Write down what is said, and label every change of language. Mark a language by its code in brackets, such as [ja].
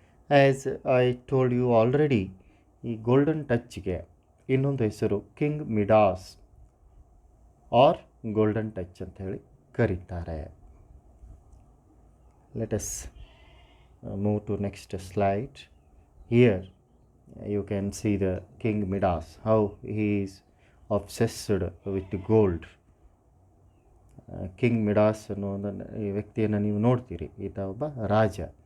[en] as I told you already, [kn] ಈ golden ಟಚ್ಗೆ ಇನ್ನೊಂದು ಹೆಸರು [en] King Midas or golden touch [kn] ಅಂತ ಹೇಳಿ ಕರೀತಾರೆ. [en] Let us move to next slide. Here you can see the King Midas, how he is obsessed with gold. [kn] King Midas ಅನ್ನೋ ಈ ವ್ಯಕ್ತಿಯನ್ನು ನೀವು ನೋಡ್ತೀರಿ. ಈತ ಒಬ್ಬ ರಾಜ.